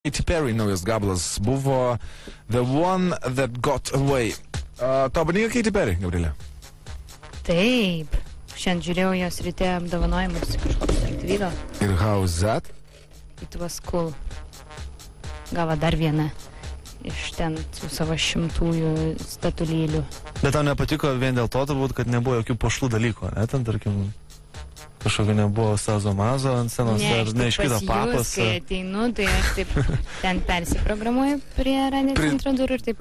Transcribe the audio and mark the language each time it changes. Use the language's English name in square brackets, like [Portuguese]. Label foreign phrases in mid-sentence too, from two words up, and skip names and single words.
[Lithuanian] Katy Perry naujas gabalas buvo The One That Got Away. Tau patinka Katy Perry, Gabrielė? Taip. Šiandien žiūrėjau jos ryte apdovanojimus kažkoks atvyko. [English] Ir how is that? It was cool. [Lithuanian] Gavo dar vieną iš ten su savo 100 statulėlių. Bet tau nepatiko vien dėl to, turbūt, kad nebuvo jokių pošlų dalykų, ne? Ten, tarkim, kažkokio nebuvo Sazo-Mazo ant scenos, ar neiškito papas. Kai ateinu, tai aš taip ten persiprogramuoju prie radio centro durų ir taip.